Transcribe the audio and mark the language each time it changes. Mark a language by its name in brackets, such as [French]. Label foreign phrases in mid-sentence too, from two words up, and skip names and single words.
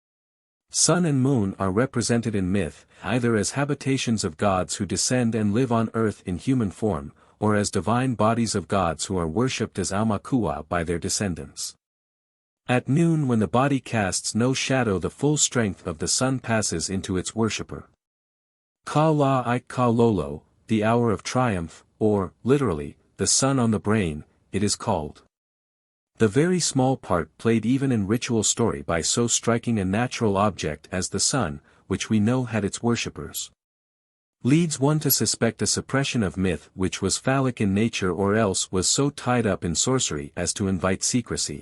[English] Sun and moon are represented in myth, either as habitations of gods who descend and live on earth in human form, or as divine bodies of gods who are worshipped as aumakua by their descendants. At noon when the body casts no shadow the full strength of the sun passes into its worshipper. [Hawaiian] Ka la I ka lolo, [English] the hour of triumph, or, literally, the sun on the brain, it is called. The very small part played even in ritual story by so striking a natural object as the sun, which we know had its worshippers, leads one to suspect a suppression of myth which was phallic in nature or else was so tied up in sorcery as to invite secrecy.